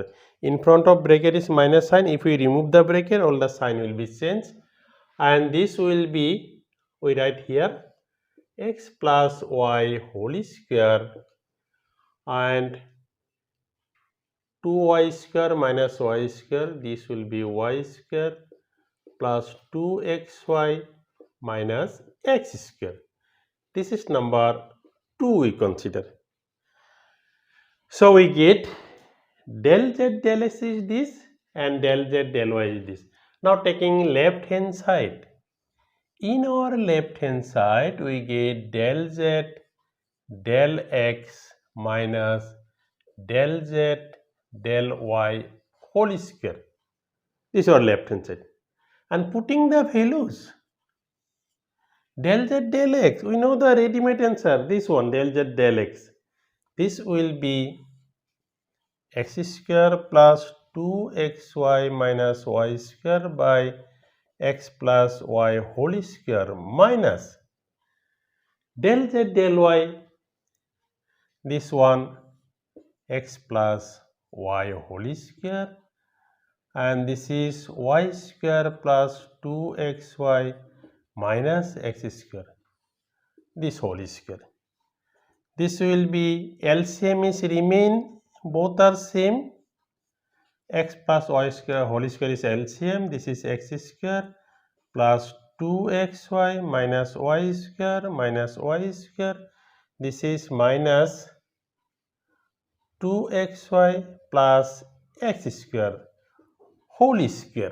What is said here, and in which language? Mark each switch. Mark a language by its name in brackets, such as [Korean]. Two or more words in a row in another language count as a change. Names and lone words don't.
[English] In front of bracket is minus sign. If we remove the bracket, all the sign will be changed, and this will be, we write here, x plus y whole square and 2y square minus y square. This will be y square plus 2xy minus x square. This is number 2 we consider. So we get del z del x is this and del z del y is this. Now taking left hand side. In our left hand side we get del z del x minus del z del y whole square. This is our left hand side. And putting the values, del z del x, we know the ready-made answer, this one, del z del x. This will be x square plus 2xy minus y square by x plus y whole square minus del z del y, this one, x plus y whole square, and this is y square plus 2xy minus x square, this whole square. This will be LCM is remain, both are same, x plus y square whole square is LCM, this is x square plus 2xy minus y square, this is minus 2xy plus x square whole square.